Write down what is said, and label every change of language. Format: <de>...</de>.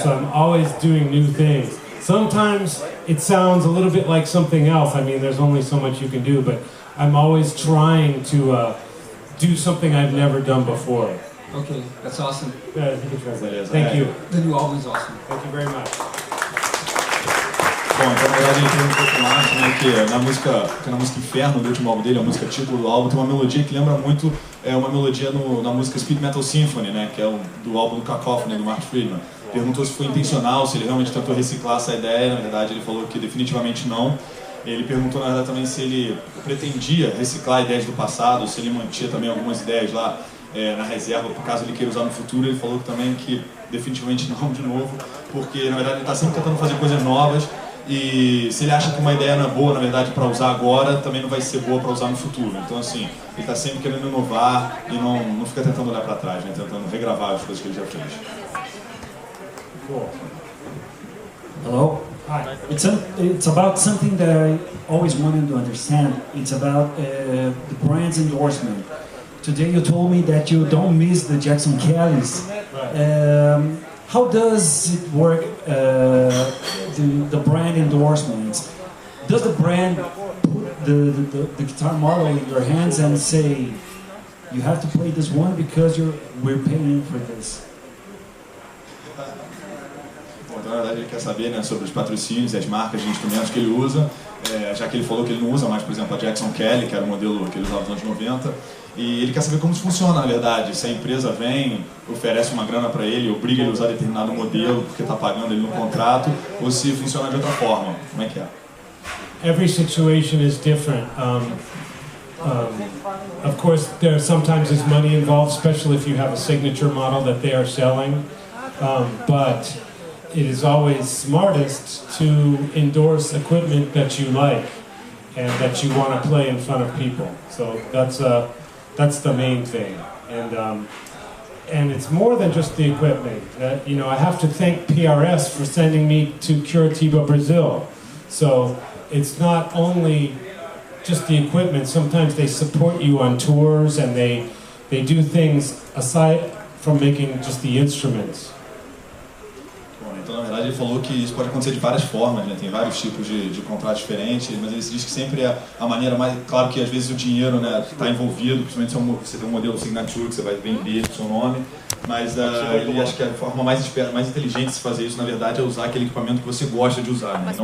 <en>So I'm always doing new things. Sometimes it sounds a little bit like something else. I mean, there's only so much you can do, but I'm always trying to do something I've never done before. Okay, that's awesome. Yeah, you can translate. Thank you. The new album is awesome. Thank you very much.</en> <pt>Bom, então na verdade ele tem um pouco mais, né, que na música Inferno, do último álbum dele, a música título do álbum, tem uma melodia que lembra muito uma melodia na música Speed Metal Symphony, né, que é do álbum do Cacophony, do Marty Friedman. Perguntou se foi intencional, se ele realmente tentou reciclar essa ideia, na verdade ele falou que definitivamente não. Ele perguntou na verdade também se ele pretendia reciclar ideias do passado, se ele mantinha também algumas ideias lá na reserva, por caso ele queira usar no futuro. Ele falou também que definitivamente não de novo, porque na verdade ele está sempre tentando fazer coisas novas. E se ele acha que uma ideia não é boa, na verdade, para usar agora, também não vai ser boa para usar no futuro. Então, assim, ele está sempre querendo inovar e não fica tentando olhar para trás, né? Tentando regravar as coisas que ele já fez.</pt> <en>Cool. Hello? Hi. It's about something that I always wanted to understand. It's about the brand's endorsement. Today you told me that you don't miss the Jackson Kellys. How does it work, the brand endorsements? Does the brand put the guitar model in your hands and say, you have to play this one because we're paying for this?</en> <pt>Bom, então, na verdade, ele quer saber, né, sobre os patrocínios e as marcas de instrumentos que ele usa, já que ele falou que ele não usa mais, por exemplo, a Jackson Kelly, que era o modelo que ele usava nos anos 90. E ele quer saber como isso funciona, na verdade. Se a empresa vem, oferece uma grana para ele, obriga ele a usar determinado modelo porque está pagando ele no contrato, ou se funciona de outra forma. Como é que é?</pt> <en>Every situation is different. Of course, sometimes there's money involved, especially if you have a signature model that they are selling. But it is always smartest to endorse equipment that you like and that you want to play in front of people. So that's the main thing. And it's more than just the equipment. You know, I have to thank PRS for sending me to Curitiba, Brazil. So it's not only just the equipment. Sometimes they support you on tours and they do things aside from making just the instruments.</en> <pt>Então, na verdade, ele falou que isso pode acontecer de várias formas, né? Tem vários tipos de contratos diferentes, mas ele diz que sempre é a maneira mais... Claro que às vezes o dinheiro, né, está envolvido, principalmente se você tem um modelo signature que você vai vender com o seu nome, mas ele acha que a forma mais inteligente de se fazer isso, na verdade, é usar aquele equipamento que você gosta de usar, né?</pt>